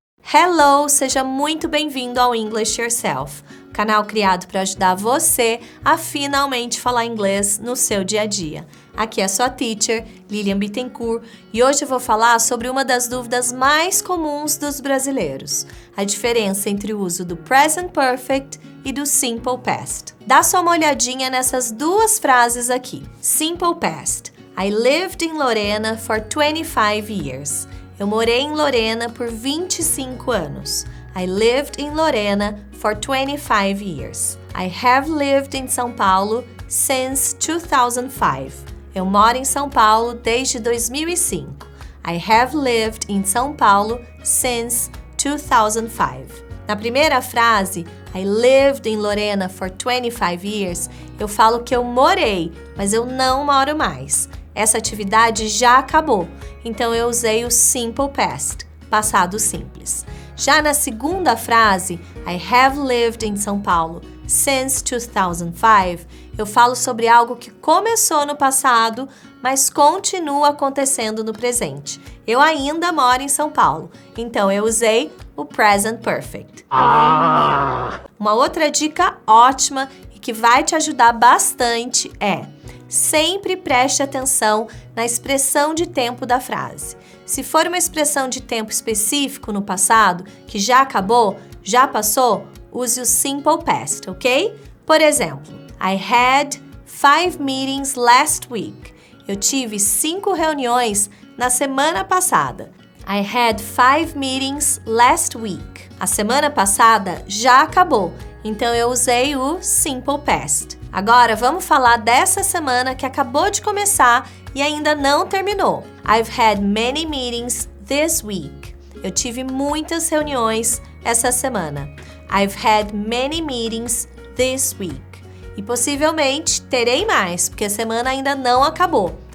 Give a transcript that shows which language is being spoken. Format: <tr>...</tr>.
<pt>Hello, seja muito bem-vindo ao English Yourself, canal criado para ajudar você a finalmente falar inglês no seu dia a dia. Aqui é a sua teacher, Lilian Bittencourt, e hoje eu vou falar sobre uma das dúvidas mais comuns dos brasileiros, a diferença entre o uso do present perfect e do simple past. Dá só uma olhadinha nessas duas frases aqui. Simple past.</pt> <en>I lived in Lorena for 25 years.</en> <pt>Eu morei em Lorena por 25 anos.</pt> <en>I lived in Lorena for 25 years. I have lived in São Paulo since 2005.</en> <pt>Eu moro em São Paulo desde 2005.</pt> <en>I have lived in São Paulo since 2005.</en> <pt>Na primeira frase,</pt> <en>I lived in Lorena for 25 years,</en> <pt>eu falo que eu morei, mas eu não moro mais. Essa atividade já acabou, então eu usei o simple past, passado simples. Já na segunda frase,</pt> <en>I have lived in São Paulo since 2005,</en> <pt>eu falo sobre algo que começou no passado, mas continua acontecendo no presente. Eu ainda moro em São Paulo, então eu usei o present perfect. Uma outra dica ótima e que vai te ajudar bastante é: sempre preste atenção na expressão de tempo da frase. Se for uma expressão de tempo específico no passado, que já acabou, já passou, use o simple past, ok? Por exemplo,</pt> <en>I had 5 meetings last week.</en> <pt>Eu tive 5 reuniões na semana passada.</pt> <en>I had 5 meetings last week.</en> <pt>A semana passada já acabou, então eu usei o simple past. Agora vamos falar dessa semana que acabou de começar e ainda não terminou.</pt> <en>I've had many meetings this week.</en> <pt>Eu tive muitas reuniões essa semana.</pt> <en>I've had many meetings this week.</en> <pt>E possivelmente terei mais, porque a semana ainda não acabou.</pt>